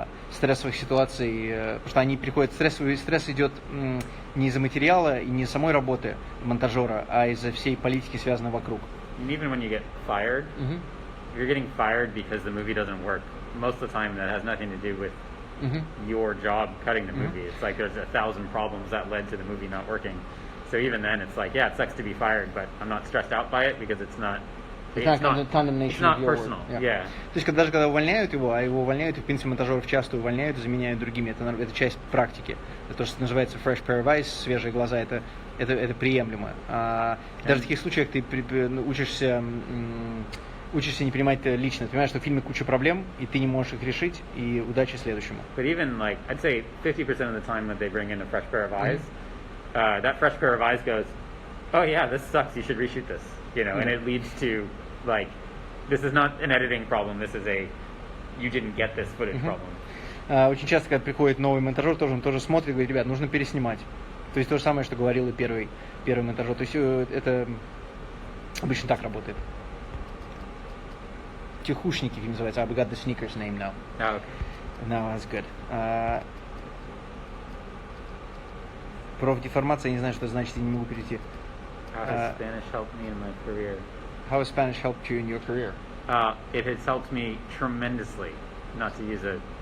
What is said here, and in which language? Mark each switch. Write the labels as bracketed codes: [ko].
[ru] стрессовых ситуаций, потому что они приходят, стресс идет не из-за материала и не из самой работы монтажера, а из-за всей политики, связанной вокруг. [en] And even when you get fired, you're getting fired because the movie doesn't work. Most of the time that has nothing to do with your job cutting the movie. It's like there's 1,000 problems that led to the movie not working. So even then it's like, yeah, it sucks to be fired, but I'm not stressed out by it because it's not personal. Yeah. [ru] То есть даже когда увольняют его, а его увольняют, и в принципе монтажеров часто увольняют и заменяют другими, это часть практики. Это то, что называется [en] fresh pair of eyes, [ru] свежие глаза, это приемлемо. Даже в таких случаях ты учишься не принимать это лично. Ты понимаешь, что в фильме куча проблем, и ты не можешь их решить, и удачи следующему. [en] But even like, I'd say 50% of the time that they bring in a fresh pair of eyes, that fresh pair of eyes goes, oh yeah, this sucks, you should reshoot this. You know, and it leads to, like, this is not an editing problem, this is a, you didn't get this footage problem. [ru] Очень часто, когда приходит новый монтажер, он тоже смотрит и говорит, ребят, нужно переснимать. То есть то же самое, что говорил и первый монтажер. То есть это обычно так работает. Тихушники фильм называется. [en] We got the sneakers name now. Oh, okay. No, that's good. [ru] Профдеформация, я не знаю, что это значит, я не могу перейти. [en] How has Spanish helped me in my career? How has Spanish helped you in your career? It has helped me tremendously, not to use a